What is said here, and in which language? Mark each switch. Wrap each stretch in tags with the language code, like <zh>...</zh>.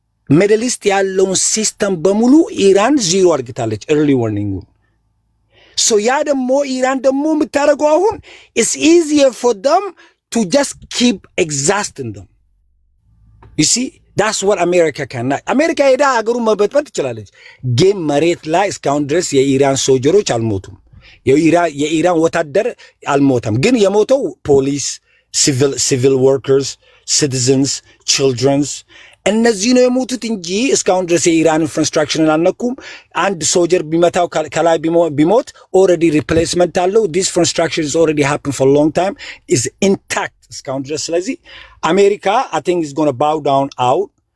<am>ሚድል ኢስት ያለውን ሲስተም በሙሉ ኢራን ዚሮ አድርግታለች early warning። ሶ ያ ደግሞ ኢራን ደግሞ የምታደርገው አሁን</am> <en>it's easier for them to just keep exhausting them. You see, that's what America cannot.</en> <am>አሜሪካ ሄዳ አገሩን መበጥበጥ ትችላለች፣ ግን መሬት ላይ እስካሁን ድረስ የኢራን ሶልጀሮች አልሞቱም፣ የኢራን ወታደር አልሞተም። ግን የሞተው ፖሊስ፣ ሲቪል ወርከርስ፣ ሲቲዝንስ፣ ችልድረንስ እነዚህ ነው የሞቱት እንጂ እስካሁን ድረስ የኢራን ኢንፍራስትራክቸርን አልነኩም። አንድ ሶልጀር ቢመታው ከላይ ቢሞት ኦልሬዲ ሪፕሌስመንት አለው። ዲስ ኢንፍራስትራክቸር</am> <en>is already happened for a long time, is intact</en> <am>እስካሁን ድረስ። ስለዚህ አሜሪካ</am> <en>I think is going to bow down out.</en>